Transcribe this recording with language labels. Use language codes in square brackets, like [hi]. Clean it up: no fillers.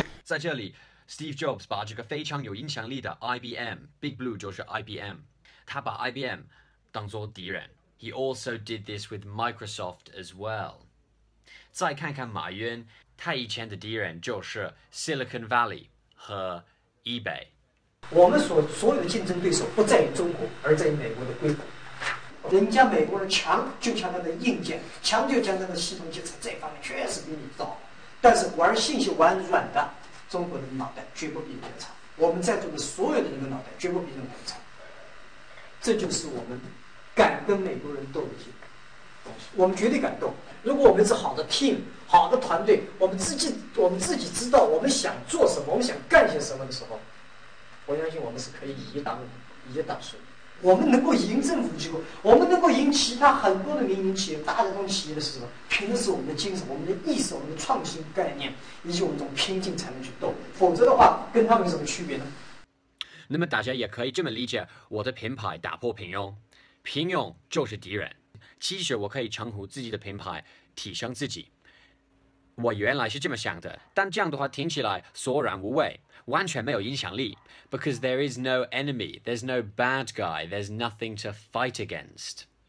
[zh] 在这里 Steve Jobs 把这个非常有影响力的 IBM Big Blue 就是 IBM 他把 IBM 当作敌人 [en] He also did this with Microsoft as well [zh] 再看看马云他以前的敌人就是 Silicon Valley 和 eBay 我们所有的竞争对手不在于中国而在于美国的硅谷人家美国人强就强他的硬件强就强他的系统建设这方面确实比你糟但是玩信息玩软的中国人的脑袋绝不比别人差我们在座的所有的人的脑袋绝不比任何人差这就是我们敢跟美国人斗的东西我们绝对敢斗如果我们是好的 team 好的团队我们自己知道我们想做什么我们想干些什么的时候我相信我们是可以以一当十我们能够赢政府机构我们能够赢其他很多的民营企业大的这种企业的时候凭的是我们的精神我们的意识我们的创新概念以及我们这种拼劲才能去斗否则的话跟他们有什么区别呢那么大家也可以这么理解我的品牌打破平庸平庸就是敌人其实我可以称呼自己的品牌提升自己我原来是这么想的但这样的话听起来索然无味完全没有影响力 [en] because there is no enemy there's no bad guy there's nothing to fight against